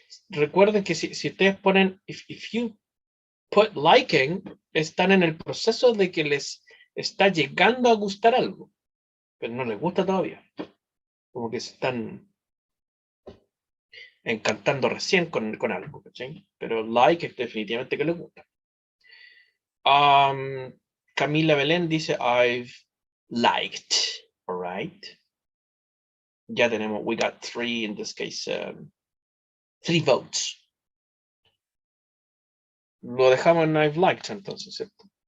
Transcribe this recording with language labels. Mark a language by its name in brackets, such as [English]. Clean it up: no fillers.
[Spanish] Recuerden que si ustedes ponen, [English] if you put liking, [Spanish] están en el proceso de que les está llegando a gustar algo, pero no les gusta todavía. Como que se están encantando recién con algo, ¿sí? Pero like es definitivamente que les gusta. [English] Camila Belén dice I've liked. All right. [Spanish] Ya tenemos, [English] we got 3 in this case, 3 votes. [Spanish] Lo dejamos en [English] I've liked [Spanish] entonces, ¿cierto?